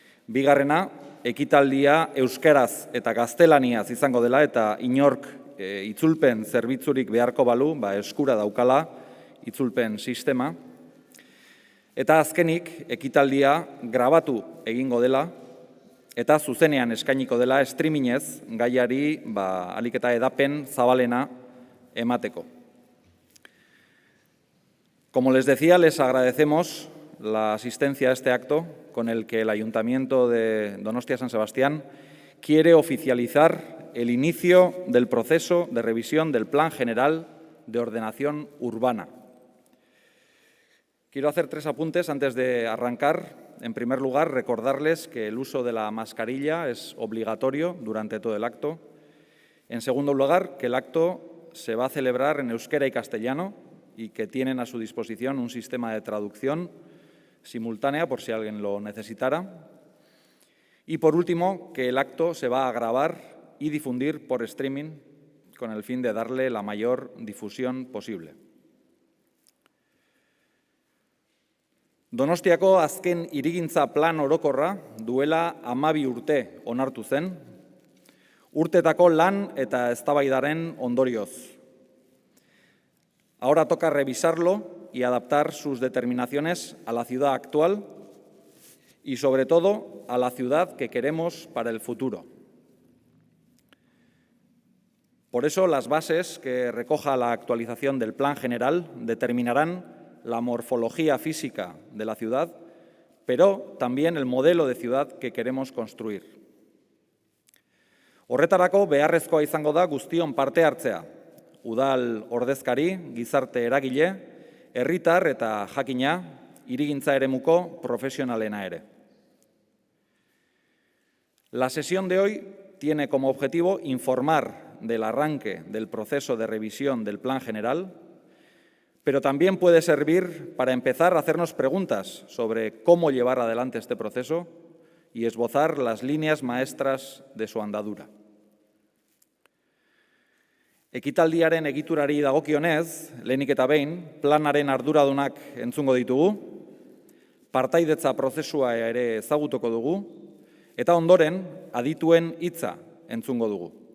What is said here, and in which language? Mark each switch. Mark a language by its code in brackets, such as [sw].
[eu] Bigarrena, ekitaldia euskaraz eta gaztelaniaz izango dela eta inork itzulpen zerbitzurik beharko balu, eskura daukala itzulpen sistema. Eta azkenik, ekitaldia grabatu egingo dela eta zuzenean eskainiko dela streamingez gaiari ahalik eta edapen zabalena emateko. [es] Como les decía, les agradecemos la asistencia a este acto con el que el Ayuntamiento de Donostia-San Sebastián quiere oficializar el inicio del proceso de revisión del Plan General de Ordenación Urbana. Quiero hacer 3 apuntes antes de arrancar. En primer lugar, recordarles que el uso de la mascarilla es obligatorio durante todo el acto. En segundo lugar, que el acto se va a celebrar en euskera y castellano y que tienen a su disposición un sistema de traducción simultánea por si alguien lo necesitara. Y por último, que el acto se va a grabar y difundir por streaming con el fin de darle la mayor difusión posible. [eu] Donostiako azken hirigintza plan orokorra duela 12 urte onartu zen, urtetako lan eta eztabaidaren ondorioz. [es] Ahora toca revisarlo y adaptar sus determinaciones a la ciudad actual y, sobre todo, a la ciudad que queremos para el futuro. Por eso, las bases que recoja la actualización del Plan General determinarán la morfología física de la ciudad, pero también el modelo de ciudad que queremos construir. [eu] Horretarako beharrezkoa izango da guztion parte hartzea, udal ordezkari, gizarte eragile, herritar eta jakina, hirigintza eremuko profesionalena ere. [es] La sesión de hoy tiene como objetivo informar del arranque del proceso de revisión del Plan General, pero también puede servir para empezar a hacernos preguntas sobre cómo llevar adelante este proceso y esbozar las líneas maestras de su andadura. [eu] Ekitaldiaren egiturari dagokionez, lehenik eta behin, planaren arduradunak entzungo ditugu, partaidetza prozesua ere ezagutuko dugu, eta ondoren adituen hitza entzungo dugu.